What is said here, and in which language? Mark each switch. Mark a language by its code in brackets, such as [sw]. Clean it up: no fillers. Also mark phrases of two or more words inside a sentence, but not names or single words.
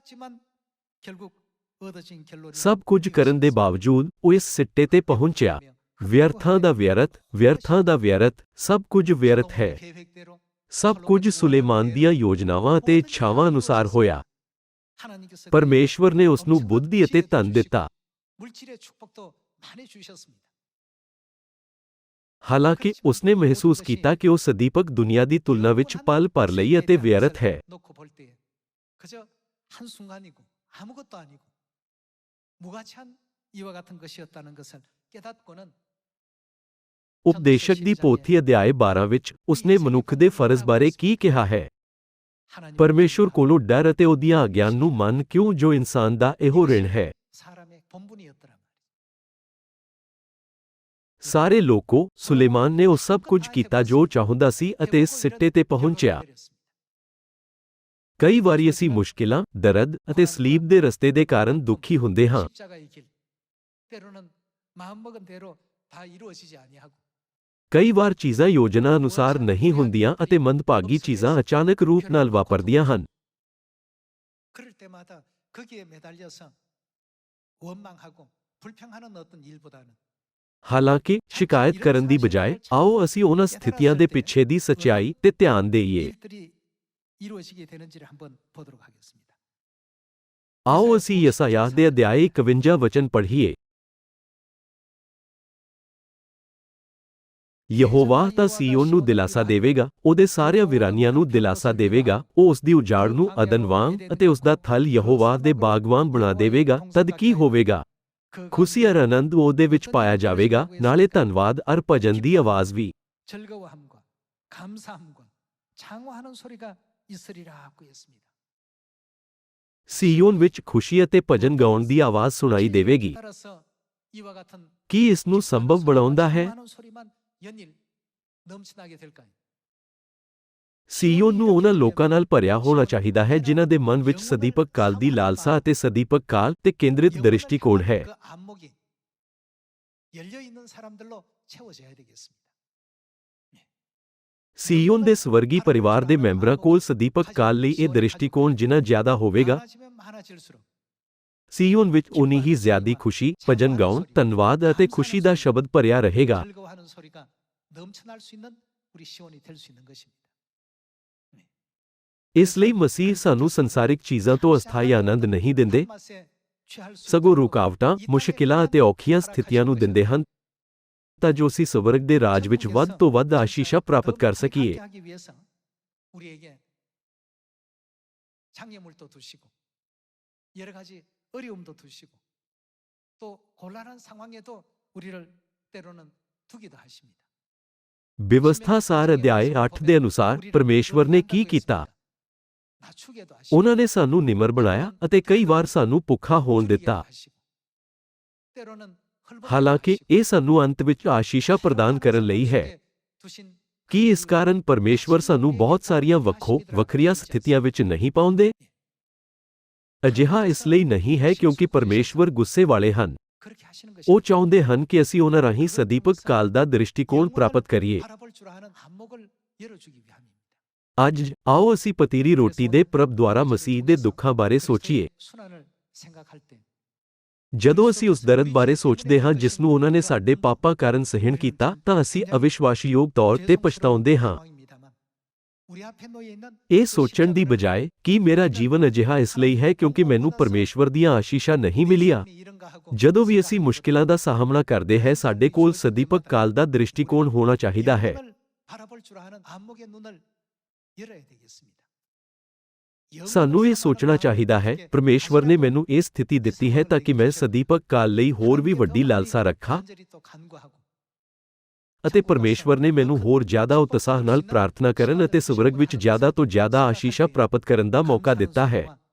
[pa] ਸਭ ਕੁਝ ਕਰਨ ਦੇ ਬਾਵਜੂਦ ਉਹ ਇਸ ਸਿੱਟੇ ਤੇ ਪਹੁੰਚਿਆ, ਵਿਅਰਥਾਂ ਦਾ ਵਿਅਰਥ, ਵਿਅਰਥਾਂ ਦਾ ਵਿਅਰਥ, ਸਭ ਕੁਝ ਵਿਅਰਥ ਹੈ। [ko] 계획대로 [pa] ਸਭ ਕੁਝ ਸੁਲੇਮਾਨ ਦੀਆਂ ਯੋਜਨਾਵਾਂ ਅਤੇ ਇੱਛਾਵਾਂ ਅਨੁਸਾਰ ਹੋਇਆ। ਪਰਮੇਸ਼ਵਰ ਨੇ ਉਸ ਨੂੰ ਬੁੱਧੀ ਅਤੇ ਧਨ ਦਿੱਤਾ। [ko] 물질의 축복도 많이 주셨습니다. [pa] ਹਾਲਾਂਕਿ ਉਸਨੇ ਮਹਿਸੂਸ ਕੀਤਾ ਕਿ ਉਹ ਸਦੀਪਕ ਦੁਨੀਆ ਦੀ ਤੁਲਨਾ ਵਿੱਚ ਪਲ ਭਰ ਲਈ ਅਤੇ ਵਿਅਰਥ ਹੈ। [ko] 놓고 볼 때에 그저 한순간이고 아무것도 아니고 무가치한 이와 같은 것이었다는 것을 깨닫고는 [pa] ਉਪਦੇਸ਼ਕ ਦੀ ਪੋਥੀ ਅਧਿਆਇ 12 ਵਿੱਚ ਉਸਨੇ ਮਨੁੱਖ ਦੇ ਫਰਜ਼ ਬਾਰੇ ਕੀ ਕਿਹਾ ਹੈ? ਪਰਮੇਸ਼ੁਰ ਕੋਲੋਂ ਡਰ ਅਤੇ ਉਹਦੀਆਂ ਆਗਿਆਵਾਂ ਨੂੰ ਮੰਨ ਕਿਉਂ ਜੋ ਇਨਸਾਨ ਦਾ ਇਹੋ ਰਿਣ ਹੈ। [ko] 사람의 본분이었더란 말이죠. [pa] ਸਾਰੇ ਲੋਕੋ ਸੁਲੇਮਾਨ ਨੇ ਉਹ ਸਭ ਕੁਝ ਕੀਤਾ ਜੋ ਚਾਹੁੰਦਾ ਸੀ ਅਤੇ ਇਸ ਸਿੱਟੇ ਤੇ ਪਹੁੰਚਿਆ। ਕਈ ਵਾਰੀ ਅਸੀਂ ਮੁਸ਼ਕਿਲਾਂ, ਦਰਦ ਅਤੇ ਸਲੀਬ ਦੇ ਰਸਤੇ ਦੇ ਕਾਰਨ ਦੁਖੀ ਹੁੰਦੇ ਹਾਂ। [ko] 십자가의 길 때로는 마음먹은 대로 다 이루어지지 아니하고 [pa] ਕਈ ਵਾਰ ਚੀਜ਼ਾਂ ਯੋਜਨਾ ਅਨੁਸਾਰ ਨਹੀਂ ਹੁੰਦੀਆਂ ਅਤੇ ਮੰਦਭਾਗੀ ਚੀਜ਼ਾਂ ਅਚਾਨਕ ਰੂਪ ਨਾਲ ਵਾਪਰਦੀਆਂ ਹਨ। [ko] 그럴 때마다 거기에 매달려서 원망하고 불평하는 어떤 일보다는 [pa] ਹਾਲਾਂਕਿ ਸ਼ਿਕਾਇਤ ਕਰਨ ਦੀ ਬਜਾਏ ਆਓ ਅਸੀਂ ਉਹਨਾਂ ਸਥਿਤੀਆਂ ਦੇ ਪਿੱਛੇ ਦੀ ਸੱਚਾਈ ਤੇ ਧਿਆਨ ਦੇਈਏ। [ko] 일들이 이루어지게 되는지를 한번 보도록 하겠습니다. [pa] ਆਓ ਅਸੀਂ ਯਸਾਯਾਹ ਦੇ ਅਧਿਆਇ 51 ਵਚਨ ਪੜ੍ਹੀਏ। ਯਹੋਵਾ ਤਾਂ ਸੀਯੋਨ ਨੂੰ ਦਿਲਾਸਾ ਦੇਵੇਗਾ, ਉਹਦੇ ਸਾਰਿਆਂ ਵਿਰਾਨੀਆਂ ਨੂੰ ਦਿਲਾਸਾ ਦੇਵੇਗਾ। ਉਹ ਉਸ ਦੀ ਉਜਾੜ ਨੂੰ ਅਦਨ ਵਾਂਗ ਅਤੇ ਉਸ ਦਾ ਥਲ ਯਹੋਵਾ ਦੇ ਬਾਗ ਵਾਂਗ ਬਣਾ ਦੇਵੇਗਾ। ਤਦ ਕੀ ਹੋਵੇਗਾ? ਖੁਸ਼ੀ ਅਰ ਆਨੰਦ ਉਹਦੇ ਵਿੱਚ ਪਾਇਆ ਜਾਵੇਗਾ, ਨਾਲੇ ਧੰਨਵਾਦ ਅਰ ਭਜਨ ਦੀ ਆਵਾਜ਼ ਵੀ। [ko] 즐거워함과 감사함과 장화하는 소리가 있으리라 하고 했습니다. [pa] ਸੀਯੋਨ ਵਿੱਚ ਖੁਸ਼ੀ ਅਤੇ ਭਜਨ ਗਾਉਣ ਦੀ ਆਵਾਜ਼ ਸੁਣਾਈ ਦੇਵੇਗੀ। [ko] 따라서 이와 같은 [pa] ਕੀ ਇਸ ਨੂੰ ਸੰਭਵ ਬਣਾਉਂਦਾ ਹੈ? [ko] 장화하는 소리만 연일 넘쳐나게 될까요? [pa] ਸੀਯੋਨ ਨੂੰ ਉਹਨਾਂ ਲੋਕਾਂ ਨਾਲ ਭਰਿਆ ਹੋਣਾ ਚਾਹੀਦਾ ਹੈ ਜਿਨ੍ਹਾਂ ਦੇ ਮਨ ਵਿੱਚ ਸਦੀਪਕ ਕਾਲ ਦੀ ਲਾਲਸਾ ਅਤੇ ਸਦੀਪਕ ਕਾਲ ਤੇ ਕੇਂਦਰਿਤ ਦ੍ਰਿਸ਼ਟੀਕੋਣ ਹੈ। [ko] 그 안목이 열려 있는 사람들로 채워져야 되겠습니다. [pa] ਸੀਯੋਨ ਦੇ ਸਵਰਗੀ ਪਰਿਵਾਰ ਦੇ ਮੈਂਬਰਾਂ ਕੋਲ ਸਦੀਪਕ ਕਾਲ ਲਈ ਇਹ ਦ੍ਰਿਸ਼ਟੀਕੋਣ ਜਿੰਨਾ ਜ਼ਿਆਦਾ ਹੋਵੇਗਾ, [ko] 많아지면 많아질수록 [pa] ਸੀਯੋਨ ਵਿੱਚ ਉਨੀ ਹੀ ਜ਼ਿਆਦੀ ਖੁਸ਼ੀ, ਭਜਨ ਗਾਉਣ, ਧੰਨਵਾਦ ਅਤੇ ਖੁਸ਼ੀ ਦਾ ਸ਼ਬਦ ਭਰਿਆ ਰਹੇਗਾ। [ko] 즐거워하는 소리가 넘쳐날 수 있는 우리 시온이 될 수 있는 것입니다. [pa] ਇਸ ਲਈ ਮਸੀਹ ਸਾਨੂੰ ਸੰਸਾਰਿਕ ਚੀਜ਼ਾਂ ਤੋਂ ਅਸਥਾਈ ਆਨੰਦ ਨਹੀਂ ਦਿੰਦੇ, [ko] 맛에 취할 수 [pa] ਸਗੋਂ [ko] 있도록 [pa] ਰੁਕਾਵਟਾਂ, ਮੁਸ਼ਕਿਲਾਂ ਅਤੇ ਔਖੀਆਂ ਸਥਿਤੀਆਂ ਨੂੰ ਦਿੰਦੇ ਹਨ ਤਾਂ ਜੋ ਅਸੀਂ ਸਵਰਗ ਦੇ ਰਾਜ ਵਿੱਚ ਵੱਧ ਤੋਂ ਵੱਧ ਆਸ਼ੀਸ਼ਾਂ ਪ੍ਰਾਪਤ ਕਰ ਸਕੀਏ। [ko] 하기 위해서 우리에게 장애물도 두시고 여러 가지 어려움도 두시고 또 곤란한 상황에도 우리를 때로는 두기도 하십니다. [pa] ਵਿਵਸਥਾ ਸਾਰ ਅਧਿਆਇ 8 ਦੇ ਅਨੁਸਾਰ ਪਰਮੇਸ਼ਵਰ ਨੇ ਕੀ ਕੀਤਾ? [ko] 낮추게도 하시고 [pa] ਉਹਨਾਂ ਨੇ ਸਾਨੂੰ ਨਿਮਰ ਬਣਾਇਆ ਅਤੇ ਕਈ ਵਾਰ ਸਾਨੂੰ ਭੁੱਖਾ ਹੋਣ ਦਿੱਤਾ। [ko] 때로는 [pa] ਹਾਲਾਂਕਿ ਇਹ ਸਾਨੂੰ ਅੰਤ ਵਿੱਚ ਆਸ਼ੀਸ਼ਾਂ ਪ੍ਰਦਾਨ ਕਰਨ ਲਈ ਹੈ। ਕੀ ਇਸ ਕਾਰਨ ਪਰਮੇਸ਼ਵਰ ਸਾਨੂੰ ਬਹੁਤ ਸਾਰੀਆਂ ਵੱਖਰੀਆਂ ਸਥਿਤੀਆਂ ਵਿੱਚ ਨਹੀਂ ਪਾਉਂਦੇ? ਅਜਿਹਾ ਇਸ ਲਈ ਨਹੀਂ ਹੈ ਕਿਉਂਕਿ ਪਰਮੇਸ਼ਵਰ ਗੁੱਸੇ ਵਾਲੇ ਹਨ। [ko] 그렇게 하시는 것이 [pa] ਉਹ ਚਾਹੁੰਦੇ ਹਨ ਕਿ ਅਸੀਂ ਉਹਨਾਂ ਰਾਹੀਂ ਸਦੀਪਕ ਕਾਲ ਦਾ ਦ੍ਰਿਸ਼ਟੀਕੋਣ ਪ੍ਰਾਪਤ ਕਰੀਏ। [ko] 바라볼 줄 아는 안목을 열어주기 위함입니다. [pa] ਅੱਜ ਆਓ ਅਸੀਂ ਪਤੀਰੀ ਰੋਟੀ ਦੇ ਪ੍ਰਭ ਦੁਆਰਾ ਮਸੀਹ ਦੇ ਦੁੱਖਾਂ ਬਾਰੇ ਸੋਚੀਏ। [ko] 순환을 생각할 때 [pa] ਜਦੋਂ ਅਸੀਂ ਉਸ ਦਰਦ ਬਾਰੇ ਸੋਚਦੇ ਹਾਂ ਜਿਸ ਨੂੰ ਉਹਨਾਂ ਨੇ ਸਾਡੇ ਪਾਪਾਂ ਕਾਰਨ ਸਹਿਣ ਕੀਤਾ ਤਾਂ ਅਸੀਂ ਅਵਿਸ਼ਵਾਸਯੋਗ ਤੌਰ ਤੇ ਪਛਤਾਉਂਦੇ ਹਾਂ। [ko] 우리 앞에 놓여 있는 [pa] ਇਹ ਸੋਚਣ ਦੀ ਬਜਾਏ ਕਿ ਮੇਰਾ ਜੀਵਨ ਅਜਿਹਾ ਇਸ ਲਈ ਹੈ ਕਿਉਂਕਿ ਮੈਨੂੰ ਪਰਮੇਸ਼ਵਰ ਦੀਆਂ ਆਸ਼ੀਸ਼ਾਂ ਨਹੀਂ ਮਿਲੀਆਂ। ਜਦੋਂ ਵੀ ਅਸੀਂ ਮੁਸ਼ਕਿਲਾਂ ਦਾ ਸਾਹਮਣਾ ਕਰਦੇ ਹਾਂ ਸਾਡੇ ਕੋਲ ਸਦੀਪਕ ਕਾਲ ਦਾ ਦ੍ਰਿਸ਼ਟੀਕੋਣ ਹੋਣਾ ਚਾਹੀਦਾ ਹੈ। [ko] 바라볼 줄 아는 안목의 눈을 열어야 되겠습니다. [pa] ਸਾਨੂੰ ਇਹ ਸੋਚਣਾ ਚਾਹੀਦਾ ਹੈ ਪਰਮੇਸ਼ਵਰ ਨੇ ਮੈਨੂੰ ਇਹ ਸਥਿਤੀ ਦਿੱਤੀ ਹੈ ਤਾਂ ਕਿ ਮੈਂ ਸਦੀਪਕ ਕਾਲ ਲਈ ਹੋਰ ਵੀ ਵੱਡੀ ਲਾਲਸਾ ਰੱਖਾਂ ਅਤੇ ਪਰਮੇਸ਼ਵਰ ਨੇ ਮੈਨੂੰ ਹੋਰ ਜ਼ਿਆਦਾ ਉਤਸ਼ਾਹ ਨਾਲ ਪ੍ਰਾਰਥਨਾ ਕਰਨ ਅਤੇ ਸਵਰਗ ਵਿੱਚ ਜ਼ਿਆਦਾ ਤੋਂ ਜ਼ਿਆਦਾ ਆਸ਼ੀਸ਼ਾਂ ਪ੍ਰਾਪਤ ਕਰਨ ਦਾ ਮੌਕਾ ਦਿੱਤਾ ਹੈ।